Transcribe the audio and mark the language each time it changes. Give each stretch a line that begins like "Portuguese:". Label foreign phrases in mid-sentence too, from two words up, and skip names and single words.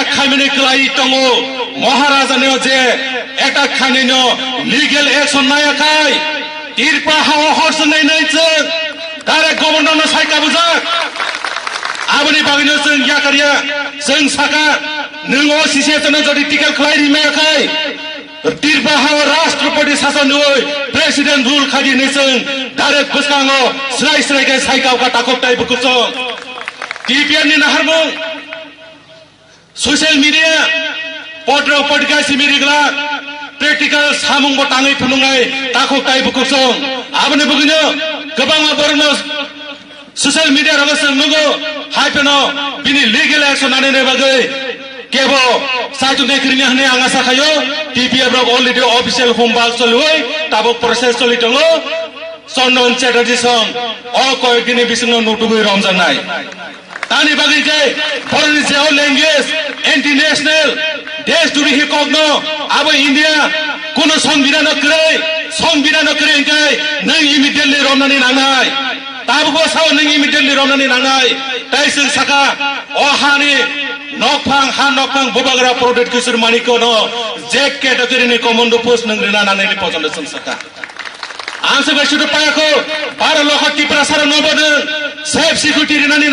Kok Borok: खामिने क्लाई तंगो महाराजानो जे एटाक खानिनो
English: legal action
Kok Borok: नायाखाय तिरपा हावा हर्स नै नै जों
English: direct governor
Kok Borok: न साइका बुजाक आबनि बागैनो जों या करिया जों साका नोंगो सिसेतनो जदि टिकेट खलाई रिमायाखाय तिरपा हावा
Hindi: राष्ट्रपति शासन
Kok Borok: होय
English: president rule
Kok Borok: खादि नै जों डाइरेक्ट बसकांगो स्राय स्राय के साइकाव का टाकक टाइ बुकुसो TPM नि नाहारमु
English: social media
Hindi: पत्र पत्रिका
Kok Borok: सिमिरिग्ला प्रेक्टिकल सामुं बटाङै फुनुङै टाकक टाइ बुकुसो आबनि बुगिनो गोबाङा बरनो
English: social media
Kok Borok: रगसं नुगो हाइपेनो बिनि
English: legal action
Kok Borok: आने बागै केबो साइटु नेक्रिनि हने आंगा साखायो TPM रग अलरेडी
English: official home
Kok Borok: बाल चलुय ताबो प्रोसेस चलि दङो चंदन चटर्जी सं अ कय दिनि बिसंनो नटुबै रमजानाय तानि बागै जे फरेन जेओ
English: language anti national
Kok Borok: देश दुरि हिकगनो आबो इंडिया कोनो संबिधान करे इंकाय नों इमिडिएटली रमनानि नांनाय ताबो बसाव नों इमिडिएटली रमनानि नांनाय ताइसों साका अहानि नकफां बुबाग्रा प्रोटेक्ट किशोर मानिको न जेक कैटेगरी नि कमांडो पोस्ट नंग्रेना नांनायनि पजन संसका आंसो बेसुद पायाखौ 12 लाख टिप्रा सार नबदों
English: safe security
Kok Borok: रिनानि